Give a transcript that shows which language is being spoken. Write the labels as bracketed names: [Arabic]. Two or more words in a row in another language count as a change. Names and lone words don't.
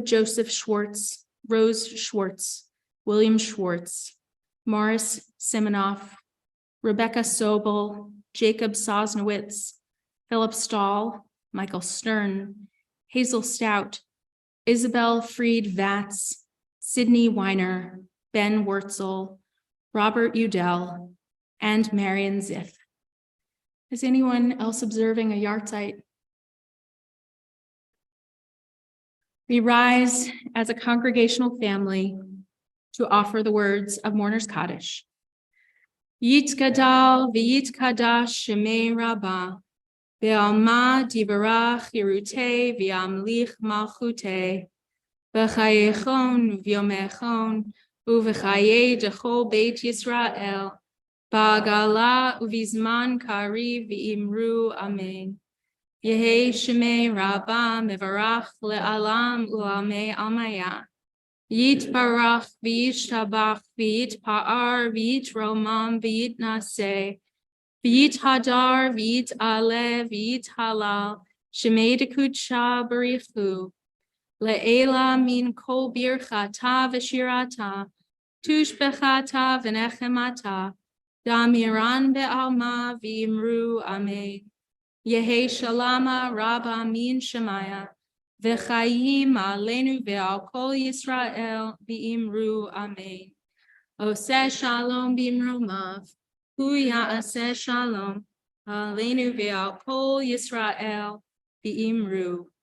[English] Joseph Schwartz, Rose Schwartz, William Schwartz, Morris Siminoff, Rebecca Sobel, Jacob Sosnowitz, Philip Stahl, Michael Stern, Hazel Stout, Isabel Fried Vatz, Sydney Weiner, Ben Wurtzel, Robert Udell, and Marion Ziff. Is anyone else observing a yahrzeit? We rise as a congregational family to offer the words of Mourner's Kaddish. [Aramaic] יתגדל ויתקדש שמה רבא, בעלמא די ברא כרעותה וימליך מלכותה, בחייכון וביומיכון, ובחיי דכל בית ישראל, בעגלא ובזמן קריב ואמרו אמן. יהא שמה רבא מברך לעלם ולעלמי עלמיא. יתברך וישתבח ויתפאר ויתרומם ויתנשא ויתהדר ויתעלה ויתהלל שמה דקודשא בריך הוא לעלא מן כל ברכתא ושירתא תשבחתא ונחמתא דאמירן בעלמא ואמרו אמן. יהא שלמא רבא מן שמיא [Hebrew] וחיים עלינו ועל כל ישראל ואמרו אמן. עושה שלום במרומיו הוא יעשה שלום עלינו ועל כל ישראל ואמרו.